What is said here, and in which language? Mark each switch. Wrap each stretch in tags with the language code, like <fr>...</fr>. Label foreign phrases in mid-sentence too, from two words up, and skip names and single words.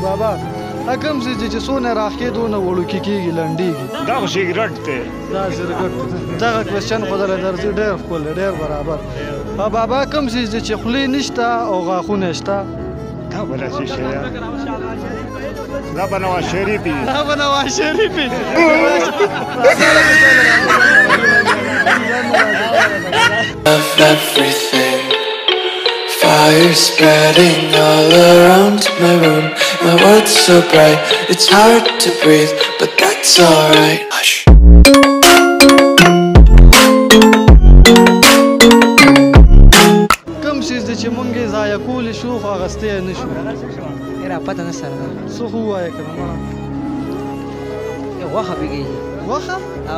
<ps>بابا هغه کوم څیز دی چې څونه راښکې دونه وړوکي کېږي لنډېږي؟ دا خو سګرټ دی. دا سګرټ دغه کوېسچن خو درله درځي ډېر ښکلی ډېر برابر. بابا کوم څیز دی چې خولې نشته او غاښونه شته؟ دا به لا څه شی یار دا به نواز شریف وي. دا به نواز شریف وي.</ps> <en>Everything, fire spreading all around my room. My world's so bright, it's hard to breathe, but that's alright. Hush.</en> <ps>کوم څیز دی چې مونږ یې ضایع کولی شو خو اخیستی یې نه شو؟ یاره پته نه سره ده. څه خو ووایه که نه غوښه پکې غوښه؟ او</ps>